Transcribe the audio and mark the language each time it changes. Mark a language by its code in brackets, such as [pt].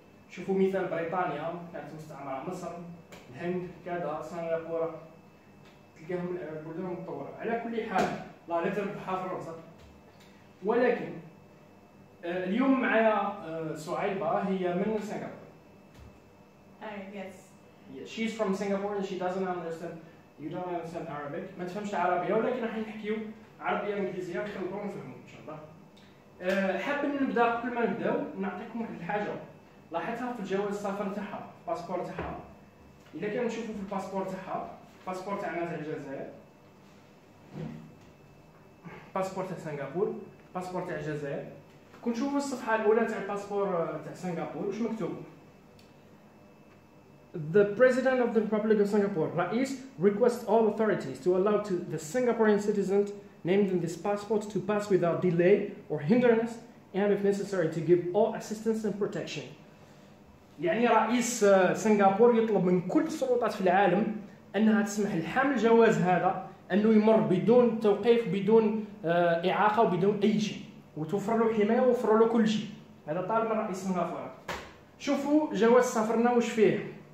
[ar] شوفوا مثال بريطانيا كانت مستعمره مصر، الهند، كذا، سنغافورة، تلقاهم البلدان متطوره. على كل حال لا تربحها فرنسا، ولكن اليوم معايا صعيبة هي من سنغافورة. [en] Yes. Yeah, she's from Singapore and she doesn't understand. You don't understand Arabic. [ar] ما تفهمش العربية، ولكن راح نحكيو عربية إنجليزية نخليكم نفهموا إن شاء الله. حاب نبدا قبل ما نبداو نعطيكم واحد الحاجة لاحظتها في الجواز السفر تاعها، الباسبور تاعها. إذا كان نشوفوا في الباسبور تاعها، الباسبور تاعنا تاع الجزائر، الباسبور تاع سنغافور، الباسبور تاع الجزائر. كون نشوفوا الصفحة الأولى تاع الباسبور تاع سنغافور واش مكتوب؟ [en] The President of the Republic of Singapore, Rais, requests all authorities to allow to the Singaporean citizens named in this passport to pass without delay or hindrance and if necessary to give all assistance and protection. [ar] يعني رئيس سنغافور يطلب من كل السلطات في العالم أنها تسمح لحامل الجواز هذا أنه يمر بدون توقيف، بدون إعاقة وبدون أي شيء، وتوفر له حماية ووفر له كل شيء. هذا طالب من رئيس سنغافورة. شوفوا جواز سفرنا واش فيه.